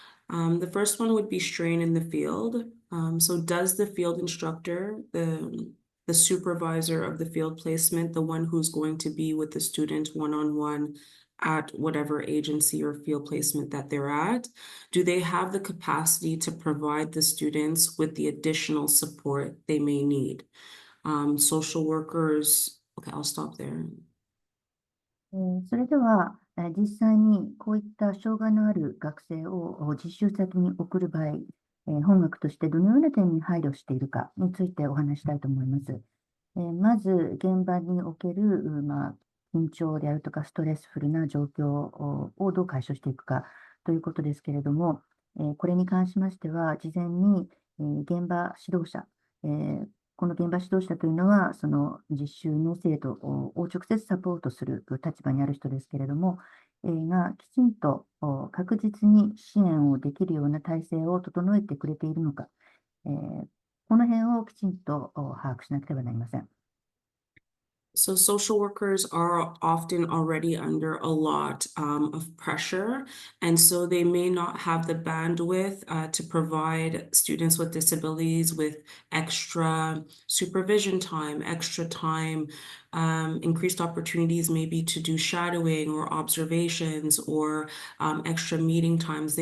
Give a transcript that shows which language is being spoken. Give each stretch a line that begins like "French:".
English: The first one would be strain in the field. So does the field instructor, the supervisor of the field placement, the one who's going to be with the student one-on-one at whatever agency or field placement that they're at, do they have the capacity to provide the students with the additional support they may need? Social workers, okay, I'll stop there.
Japanese: それでは、実際にこういった障害のある学生を実習先に送る場合、本学としてどのような点に配慮しているかについてお話したいと思います。まず、現場における、緊張であるとかストレスフルな状況をどう解消していくかということですけれども、これに関しましては、事前に現場指導者、この現場指導者というのは、その実習の生徒を直接サポートする立場にある人ですけれども、がきちんと確実に支援をできるような体制を整えてくれているのか、この辺をきちんと把握しなければなりません。
English: So social workers are often already under a lot of pressure, and so they may not have the bandwidth to provide students with disabilities with extra supervision time, extra time, increased opportunities maybe to do shadowing or observations or extra meeting times.